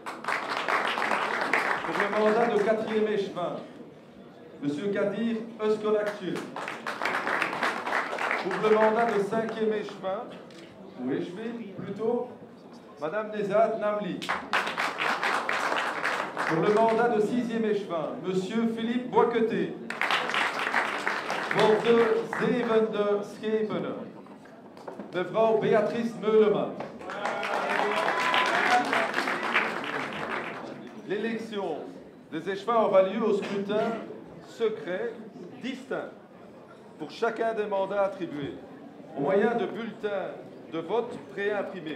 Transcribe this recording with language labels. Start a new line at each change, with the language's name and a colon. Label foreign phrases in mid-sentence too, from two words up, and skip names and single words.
French: Pour le mandat de 4e échevin, Monsieur Kadir Özkonakçı. Pour le mandat de 5e échevin, ou échevin plutôt, Madame Nezat Namli. Pour le mandat de 6e échevin, Monsieur Philippe Boisqueté.
Dutch: Voor de 7e schepenen, mevrouw Beatrice Meuleman.
French: L'élection des échevins aura lieu au scrutin secret distinct pour chacun des mandats attribués, au moyen de bulletins de vote préimprimés.